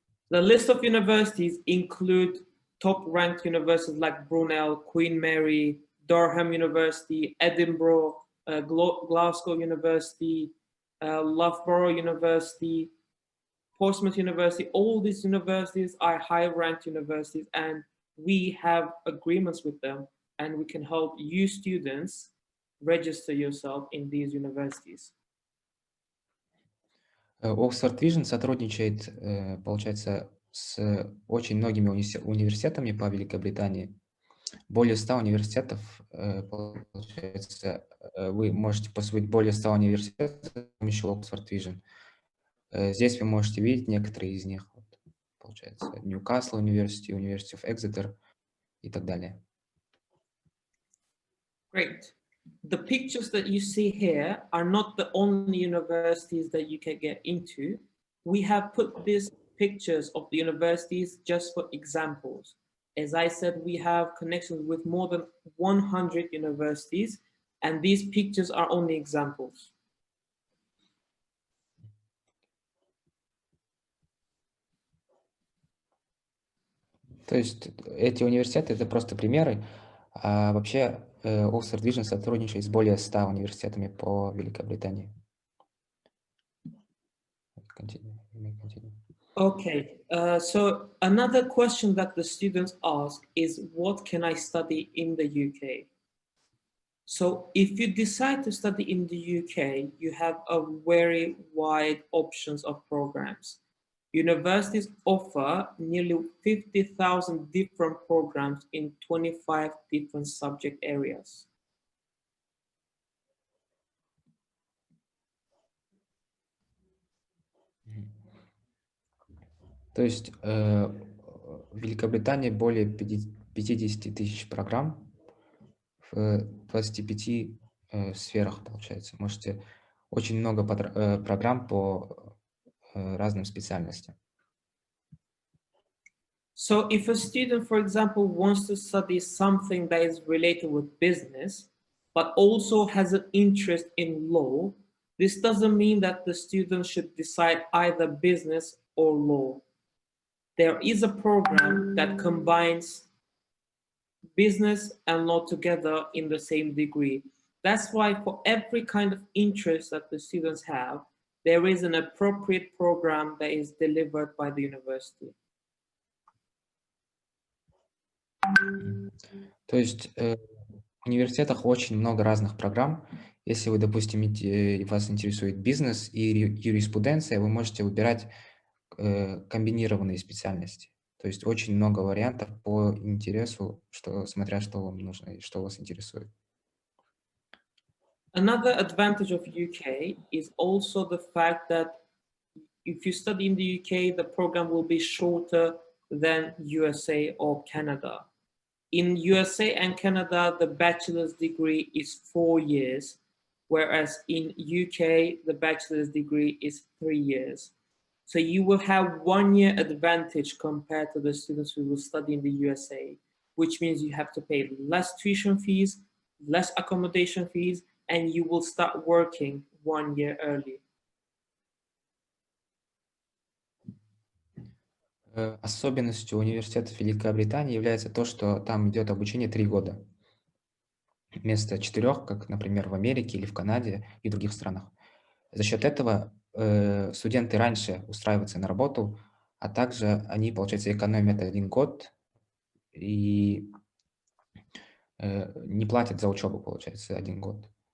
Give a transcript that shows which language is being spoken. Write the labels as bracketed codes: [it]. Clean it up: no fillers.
[en] The list of universities include top-ranked universities like Brunel, Queen Mary, Durham University, Edinburgh, Glasgow University, Loughborough University, Portsmouth University. All these universities are high-ranked universities, and we have agreements with them, and we can help you students register yourself in these universities. [ru] Oxford Vision сотрудничает, получается, с очень многими университетами по Великобритании. Более 100 университетов, получается, вы можете поступить более 100 университетов с помощью Oxford Vision. Здесь вы можете видеть некоторые из них, получается, Ньюкасл University, University of Exeter и так далее. [en] Great. The pictures that you see here are not the only universities that you can get into. We have put these pictures of the universities just for examples. As I said, we have connections with more than 100 universities, and these pictures are only examples. [ru] То есть эти университеты — это просто примеры, а вообще Oxford Vision сотрудничает с более 100 университетами по Великобритании. [en] Continue. Okay, so another question that the students ask is, what can I study in the UK? So if you decide to study in the UK, you have a very wide options of programs. Universities offer nearly 50,000 different programs in 25 different subject areas. [ru] То есть в Великобритании более 50 тысяч программ в 25 сферах, получается. Можете очень много программ по разным специальностям. [en] So if a student, for example, wants to study something that is related with business, but also has an interest in law, this doesn't mean that the student should decide either business or law. There is a program that combines business and law together in the same degree. That's why for every kind of interest that the students have, there is an appropriate program that is delivered by the university. [ru] То есть в университетах очень много разных программ. Если вы, допустим, вас интересует бизнес и юриспруденция, вы можете выбирать комбинированные специальности. То есть очень много вариантов по интересу, смотря что вам нужно и что вас интересует. [en] Another advantage of UK is also the fact that if you study in the UK, the program will be shorter than USA or Canada. In USA and Canada, the bachelor's degree is 4 years, whereas in UK, the bachelor's degree is 3 years. So you will have 1 year advantage compared to the students who will study in the USA, which means you have to pay less tuition fees, less accommodation fees, and you will start working 1 year early. [ru] Особенностью университетов Великобритании является то, что там идет обучение 3 года. Вместо 4, как, например, в Америке или в Канаде и других странах. За счет этого студенты раньше устраиваются на работу, а также они, получается, экономят 1 год и не платят за учебу, получается, 1 год.